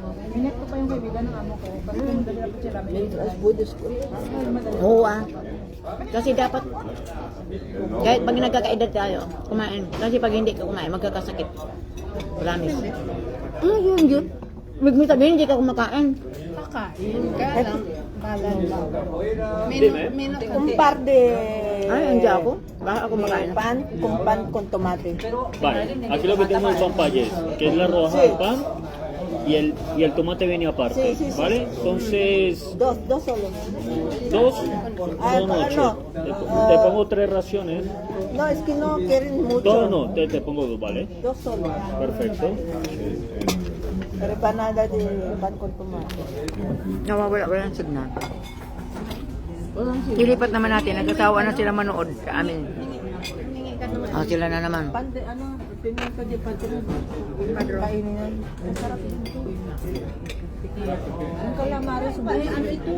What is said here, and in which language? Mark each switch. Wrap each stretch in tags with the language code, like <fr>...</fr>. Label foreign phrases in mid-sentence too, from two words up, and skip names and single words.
<tl>Buddhist ko. Oo, ah. Kasi dapat, kahit pag nagkakaedad tayo, kumain. Kasi pag hindi ka kumain, magkakasakit. Promise. Yun. Huwag mo sabihin, hindi ka kumakain. Kakain ka lang. Balan lang. Minot</tl> <es>Un par de...</es> <tl>Ay, andiyan ako. Baka ako makain.</tl> <es>Pan con tomate. Vale, aquí lo que tengo es pan payés, que es la rodaja del pan y el tomate viene aparte, Sí. ¿vale? Entonces, Dos solo. dos Ah, son no. 8. Te pongo 3 raciones. No, es que no quieren mucho. Todo no, te pongo 2, ¿vale? Dos solo. Perfecto. Repanada de pan con tomate.</es> <tl>Nawawala ng signal. Ilipat naman natin. Nagkasawa na sila manood sa amin. Sila na naman. Pan de, pinaka de padron. Kainin yan. Ang sarap yun. Ang calamares. Ano ito?</tl>